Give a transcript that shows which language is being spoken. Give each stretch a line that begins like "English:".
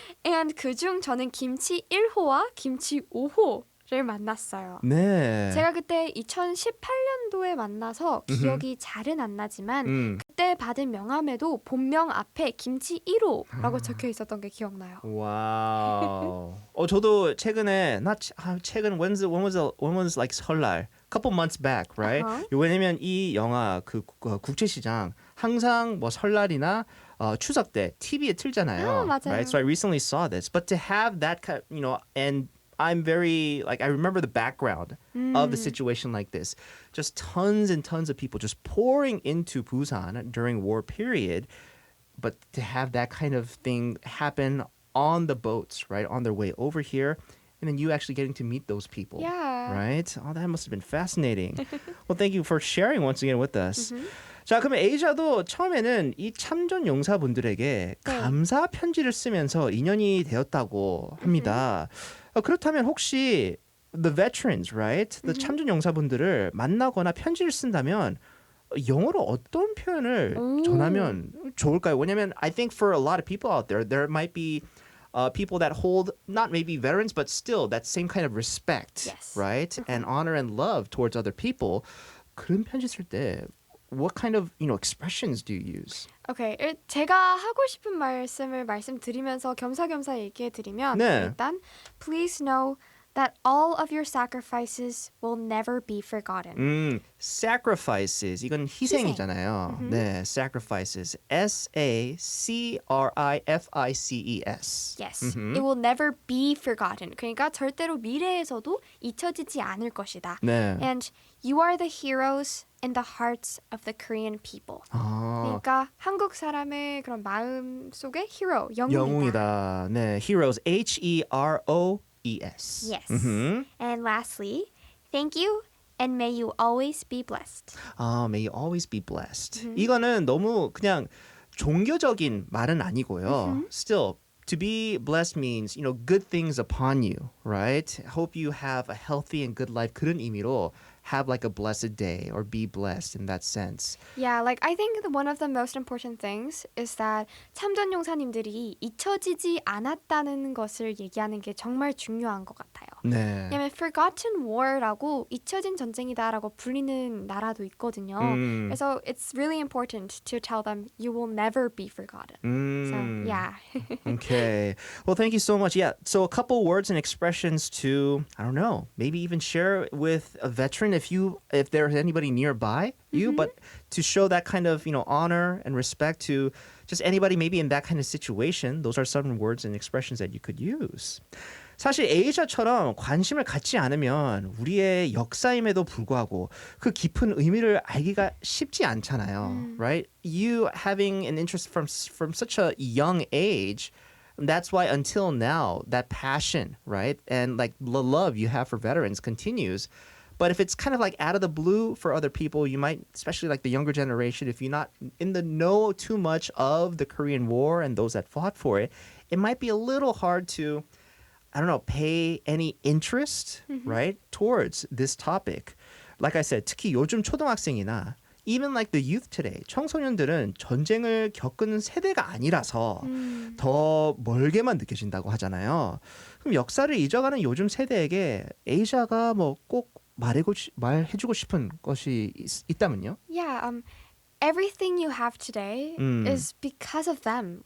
Korean: And 그중 저는 김치 1호와 김치 5호를 만났어요. 네. 제가 그때 2018년도에 만나서 기억이 잘은 안 나지만 그때 받은 명함에도 본명 앞에 김치 1호라고 적혀 있었던 게 기억나요. 와우. 저도 최근에 최근
English: when was like 설날 couple months back, right?
Korean: 왜냐면 이 영화 그 국제시장 항상 뭐 설날이나 추석 때 TV에 틀잖아요. 맞아요.
English: Right? So I recently saw this, but to have that kind, and I'm very like I remember the background of the situation like this. Just tons and tons of people just pouring into Busan during war period, but to have that kind of thing happen on the boats, right, on their way over here, and then you actually getting to meet those people. Yeah. Right? Oh, that must have been fascinating. Well, thank you for sharing once again with us.
Korean: 자, 그러면 에이자도 처음에는 이 참전 용사분들에게 감사 편지를 쓰면서 인연이 되었다고 합니다. 그렇다면 혹시
English: the veterans, right?
Korean: The 참전 용사분들을 만나거나 편지를 쓴다면 영어로 어떤 표현을 전하면 좋을까요? 왜냐면
English: I think for a lot of people out there, there might be people that hold not maybe veterans, but still that same kind of respect, Yes. right? And honor and love towards other people.
Korean: 그런 편지 쓸 때
English: what kind of expressions do you use?
Korean: Okay, 제가 하고 싶은 말씀을 말씀드리면서 겸사겸사 얘기해드리면 네.
English: 일단 Please know that all of your sacrifices will never be forgotten.
Korean: Sacrifices 이건 희생이잖아요.
English: 네, sacrifices. S-A-C-R-I-F-I-C-E-S. Yes, it will never be forgotten.
Korean: 그러니까 절대로 미래에서도 잊혀지지 않을 것이다. 네.
English: And you are the heroes in the hearts of the Korean people.
Korean: 그러니까 한국 사람의 그런 마음 속에 hero, 영웅이다. 영웅이다. 네, heroes. H-E-R-O-E-S.
English: Yes. And lastly, thank you and may you always be blessed. May you always be blessed.
Korean: 이거는 너무 그냥 종교적인 말은 아니고요.
English: Still, to be blessed means, good things upon you, right? Hope you have a healthy and good life.
Korean: 그런 의미로
English: have like a blessed day or be blessed in that sense. Yeah, like I think one of the most important things is that
Korean: 참전 용사님들이 잊혀지지 않았다는 것을 얘기하는 게 정말 중요한 것 같아요. 네. 왜냐면 forgotten war라고 잊혀진 전쟁이다라고 불리는 나라도 있거든요.
English: 그래서 it's really important to tell them you will never be forgotten. So yeah. Okay. Well, thank you so much. Yeah. So a couple words and expressions to, I don't know, maybe even share with a veteran if there's anybody nearby you, but to show that kind of, honor and respect to just anybody maybe in that kind of situation, those are some words and expressions that you could use.
Korean: 사실 에이자처럼 관심을 갖지 않으면 우리의 역사임에도 불구하고 그 깊은 의미를 알기가 쉽지 않잖아요.
English: Right? You having an interest from such a young age, that's why until now that passion, right? And like the love you have for veterans continues. But if it's kind of like out of the blue for other people, you might, especially like the younger generation, if you're not in the know too much of the Korean War and those that fought for it, it might be a little hard to, I don't know, pay any interest, right, towards this topic. Like I said,
Korean: 특히 요즘 초등학생이나
English: even like the youth today,
Korean: 청소년들은 전쟁을 겪은 세대가 아니라서 더 멀게만 느껴진다고 하잖아요. 그럼 역사를 잊어가는 요즘 세대에게 에이샤가 뭐 꼭 말해주고 싶은 것이 있다면요?
English: Yeah, everything you have today is because of them.